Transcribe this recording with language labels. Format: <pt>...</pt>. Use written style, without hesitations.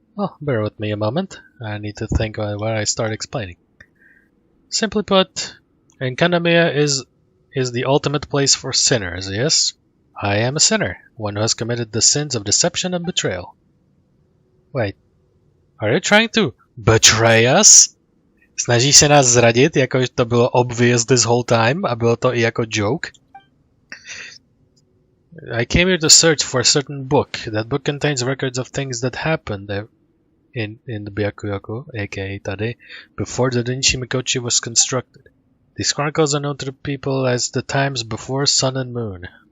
<en>Oh, bear with me a moment. I need to think where I start explaining. Simply put, Enkanomia is the ultimate place for sinners, yes? I am a sinner, one who has committed the sins of deception and betrayal. Wait, are you trying to betray us?</en> <cs>Snaží se nás zradit, jakože to bylo</cs> <en>obvious this whole time</en> <cs>a bylo to i jako joke?</cs> <en>I came here to search for a certain book. That book contains records of things that happened in the Byakuyaku, aka Tade, before the Denshimikochi was constructed. These chronicles are known to the people as the times before sun and moon.</en>